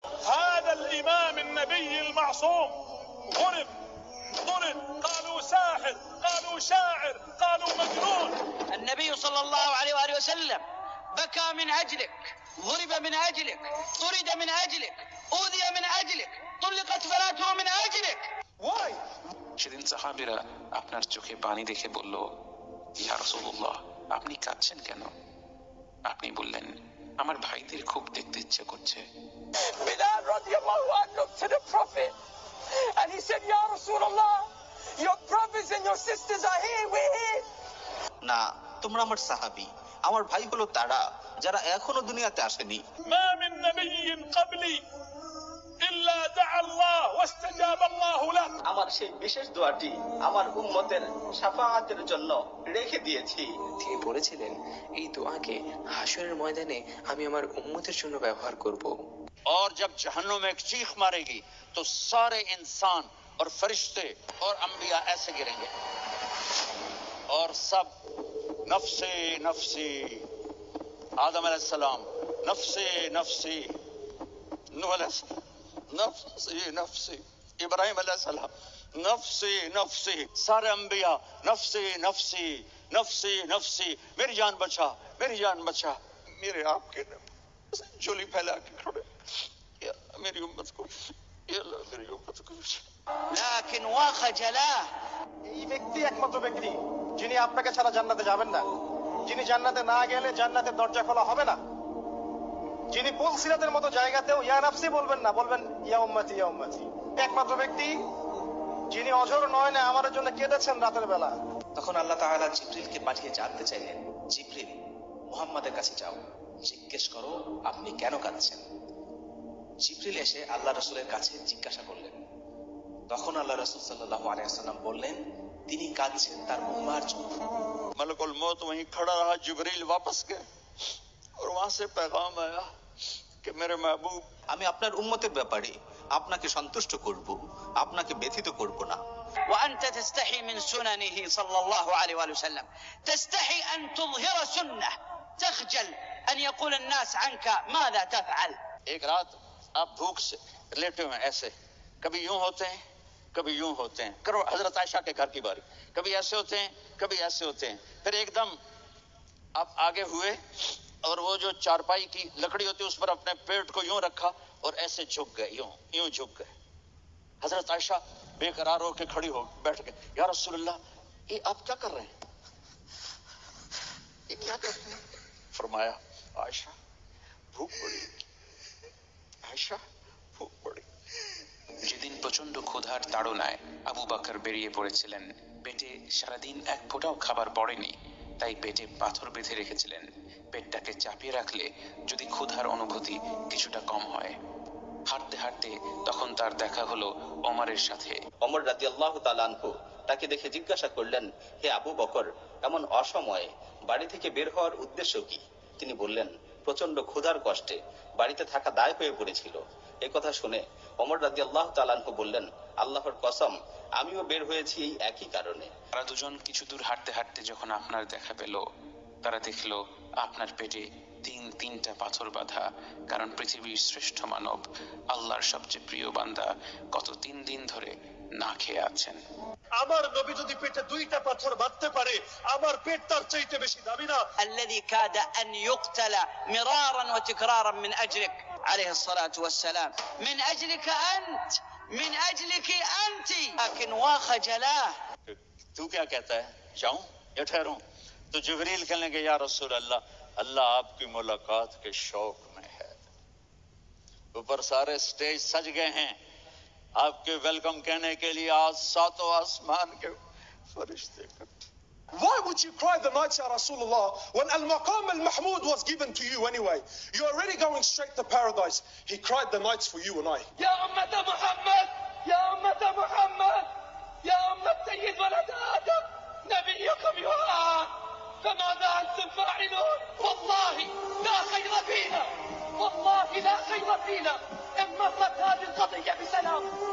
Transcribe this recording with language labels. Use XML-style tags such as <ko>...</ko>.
<ar>النبي المعصوم ضرب قالوا ساحر قالوا شاعر قالوا مجنون. النبي صلى الله عليه وآله وسلم بكى من أجلك، ضرب من أجلك، طرد من أجلك، أوذي من أجلك، طلقت بناته من أجلك.</ar> <en>Why?</en> <bn>সেদিন সাহাবীরা আপনার চোখে পানি দেখে বলল, ইয়া রাসূলুল্লাহ, আপনি কাঁদছেন কেন? আপনি বললেন, আমার ভাইদের খুব দেখতে ইচ্ছে করছে।</bn> <en>Bilal radiallahu anhu looked to the Prophet and he said, Ya Rasulullah, your brothers and your sisters are here, we're here.</en> <bn>না, তোমরা আমার সাহাবী, আমার ভাই হলো তারা যারা এখনো দুনিয়াতে আসেনি।</bn> <ar>ما من نبي قبلي إلا دعا الله واستجاب الله له.</ar> <bn>আমার সেই বিশেষ দোয়াটি আমার উম্মতের শাফাআতের জন্য রেখে দিয়েছি। তিনি বলেছিলেন, এই দোয়াকে হাশরের ময়দানে আমি আমার উম্মতের জন্য ব্যবহার করব।</bn> <hi>और जब जहन्नुम में एक चीख मारेगी तो सारे इंसान और फरिश्ते और अंबिया ऐसे गिरेंगे और सब नफ्से नफ्सी, आदम अलैहिस्सलाम नफ्से नफ्सी, नूह अलैहिस्सलाम नफ्सी नफ्सी, इब्राहिम अलैहिस्सलाम नफ्सी नफ्सी, सारे अंबिया नफ्सी नफ्सी नफ्सी नफ्सी, मेरी जान बचा, मेरी जान बचा। मेरे आपके झोली फैला के खड़े, मेरी उम्मत को, मेरी उम्मत को।</hi> <ar>لكن وخجلاه.</ar> <bn>এই ব্যক্তি একমাত্র ব্যক্তি যিনি আপনাকে ছাড়া জান্নাতে যাবেন না, যিনি জান্নাতে না গেলে জান্নাতের দরজা খোলা হবে না, যিনি পুলসিরাতের মতো জায়গাতেও ইয়া নাফসি বলবেন না, বলবেন ইয়া উম্মতি ইয়া উম্মতি। একমাত্র ব্যক্তি যিনি অঝর নয় না আমার জন্য কেঁদেছেন রাতের বেলা। তখন আল্লাহ তাআলা জিবরিলকে পাঠিয়ে জানতে চাইলেন, জিবরিল, মুহাম্মাদের কাছে যাও, জিজ্ঞেস করো আপনি কেন কাঁদছেন। জিবরিল এসে আল্লাহ রাসূলের কাছে জিজ্ঞাসা করলেন। তখন আল্লাহ রাসূল সাল্লাল্লাহু আলাইহি ওয়াসাল্লাম বললেন, তিনি কাঁদছেন তার উম্মার জন্য।</bn> <hi>मलकुल मौत वहीं खड़ा रहा, जिब्रील वापस गए और वहां से पैगाम आया कि मेरे महबूब,</hi> <bn>আমি আপনার উম্মতের ব্যাপারে আপনাকে সন্তুষ্ট করব, আপনাকে ব্যথিত করব না।</bn> <ar>وأنت تستحي من سننه صلى الله عليه وآله وسلم، تستحي أن تظهر سنة، تخجل أن يقول الناس عنك ماذا تفعل.</ar> <hi>एक रात आप भूख से लेटे हुए ऐसे, कभी यूं होते हैं कभी यूं होते हैं, करो हजरत आयशा के घर की बारी, कभी ऐसे होते हैं कभी ऐसे होते हैं, फिर एकदम आप आगे हुए और वो जो चारपाई की लकड़ी होती है उस पर अपने पेट को यूं रखा और ऐसे झुक गए, यूं यूं झुक गए। हजरत आयशा बेकरार होकर खड़ी हो बैठ गए, या रसूलुल्लाह, ये आप क्या कर रहे हैं, ये क्या कर रहे हैं? फरमाया, आयशा भूख पड़ी, आयशा भूख पड़ी।</hi> <bn>যেদিন প্রচন্ড ক্ষুধার তাড়নায় আবু বকর বেরিয়ে পড়েছিলেন, পেটে সারাদিন এক ফোঁটাও খাবার পড়েনি, তাই পেটে পাথর বেঁধে রেখেছিলেন। পেটটাকে চাপিয়ে রাখলে যদি ক্ষুধার অনুভূতি কিছুটা কম হয়। হাঁটতে হাঁটতে তখন তার দেখা হলো ওমরের সাথে। ওমর রাদিয়াল্লাহু তাআলা আনহু তাকে দেখে জিজ্ঞাসা করলেন, হে আবু বকর, এমন অসময়ে বাড়ি থেকে বের হওয়ার উদ্দেশ্য কি? তিনি বললেন, প্রচন্ড ক্ষুধার কষ্টে বাড়িতে থাকা দায় হয়ে পড়েছিল। এই কথা শুনে ওমর রাদিয়াল্লাহু তাআলা আনহু বললেন, আল্লাহর কসম, আমিও বের হয়েছি এই একই কারণে। তারা দুজন কিছু দূর হাঁটতে হাঁটতে যখন আপনার দেখা পেল, তারা দেখলো আপনার পেটে তিনটা পাথর বাঁধা, কারণ পৃথিবীর শ্রেষ্ঠ মানব, আল্লাহর সবচেয়ে প্রিয় বান্দা গত 3 দিন ধরে না খেয়ে আছেন। আমার নবী যদি পেটে 2টা পাথর বাঁধতে পারে, আমার পেট তার চাইতে বেশি দামি না।</bn> <ar>الذي كاد أن يقتل مرارا وتكرارا من أجلك عليه الصلاة والسلام، من أجلك أنت، من أجلك أنت، لكن وخجلاه.</ar> <hi>तू क्या कहता है, जाऊं या ठहरूं? तो जिब्रील कहने लगे, या रसूल अल्लाह, अल्लाह आपकी मुलाकात के शौक में है। ऊपर सारे स्टेज सज गए हैं आपके वेलकम कहने के लिए, आज 7 आसमान के फरिश्ते।</hi> <en>Why would you cry the nights, Ya Rasulullah, when Al-Maqam Al-Mahmud was given to you anyway? You're already going straight to paradise. He cried the nights for you and I.</en> <ar>يا أمة محمد، يا أمة محمد، يا أمة سيد ولد آدم، نبيكم يرعى، فماذا أنتم فاعلون؟ والله لا خير فينا، والله لا خير فينا إن مرت هذه القضية بسلام.</ar>